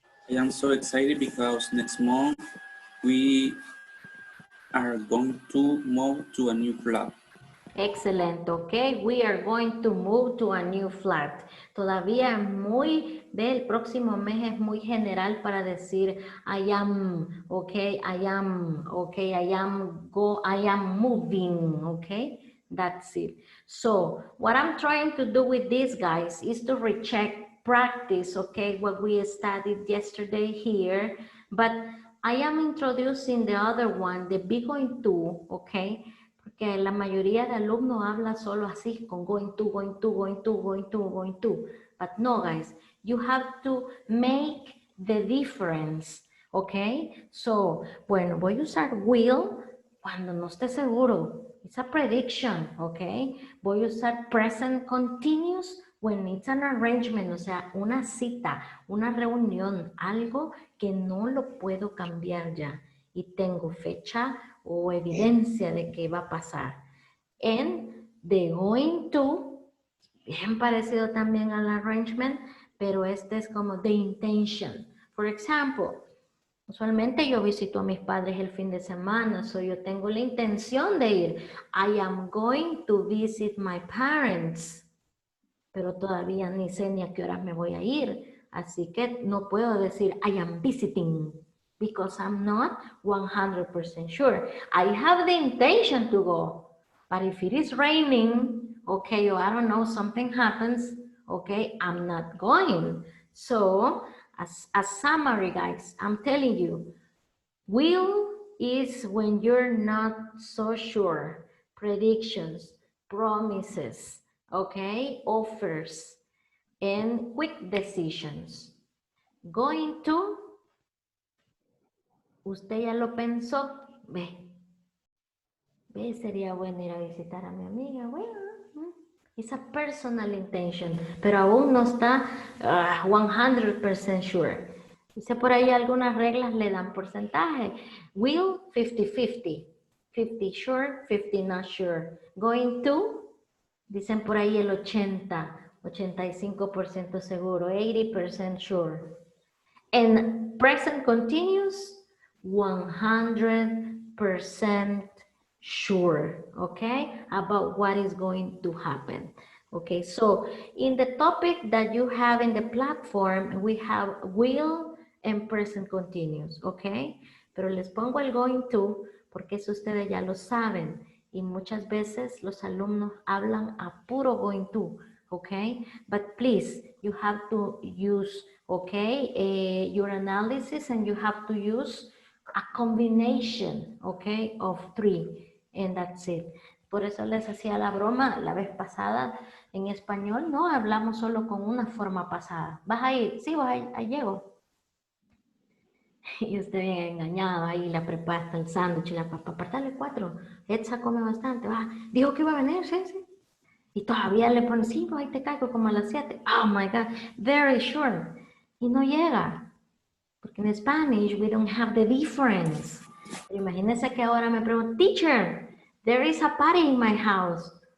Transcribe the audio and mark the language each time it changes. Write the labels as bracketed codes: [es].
[en] I am so excited because next month we are going to move to a new flat. Excellent, okay. We are going to move to a new flat. [es] Todavía el próximo mes es muy general para decir [en] I am, okay, I am, okay, I am moving, okay. That's it. So what I'm trying to do with these guys is to recheck, practice, okay, what we studied yesterday here, but I am introducing the other one, the be going to, okay, [es] porque la mayoría de alumnos habla solo así, con [en] going to, going to, going to, going to, going to. But no, guys, you have to make the difference, okay? [es] So, bueno, voy a usar will cuando no esté seguro. [en] It's a prediction, okay? [es] Voy a usar present continuous [en] when it's an arrangement, [es] o sea, una cita, una reunión, algo que no lo puedo cambiar ya. Y tengo fecha o evidencia de que va a pasar. [en] And the going to, [es] bien parecido también al arrangement, pero este es como the intention. [en] For example, [es] usualmente yo visito a mis padres el fin de semana, so yo tengo la intención de ir. [en] I am going to visit my parents. [es] Pero todavía ni sé ni a qué horas me voy a ir. Así que no puedo decir [en] I am visiting because I'm not 100% sure. I have the intention to go. But if it is raining, okay, or I don't know, something happens, okay, I'm not going. So, as a summary, guys, I'm telling you, will is when you're not so sure. Predictions, promises, okay, offers, and quick decisions. [es] Going to, usted ya lo pensó, ve, sería bueno ir a visitar a mi amiga, bueno, [en] it's a personal intention, [es] pero aún no está 100% sure. Dice por ahí algunas reglas le dan porcentaje. Will, 50-50. [en] 50 sure, 50 not sure. Going to, [es] dicen por ahí el 85% seguro, [en] 80% sure. And present continuous, 100% sure, okay, about what is going to happen. Okay, so in the topic that you have in the platform, we have will and present continuous, okay? [es] Pero les pongo el going to porque eso ustedes ya lo saben y muchas veces los alumnos hablan a puro going to, okay? [en] But please, you have to use, okay, your analysis, and you have to use a combination, okay, of 3, and that's it. [es] Por eso les hacía la broma la vez pasada. En español no hablamos solo con una forma pasada. ¿Vas a ir? Sí, ahí llego. Y usted bien engañado, ahí la prepara hasta el sándwich y la papa, apartarle 4. Edsa come bastante, va. Dijo que iba a venir, sí. Y todavía le pone, sí, pues ahí te caigo como a las 7. [en] Oh my God, very sure. [es] Y no llega. [en] Porque en Spanish we don't have the difference. [es] Pero imagínense que ahora me pregunto, [en] teacher, there is a party in my house.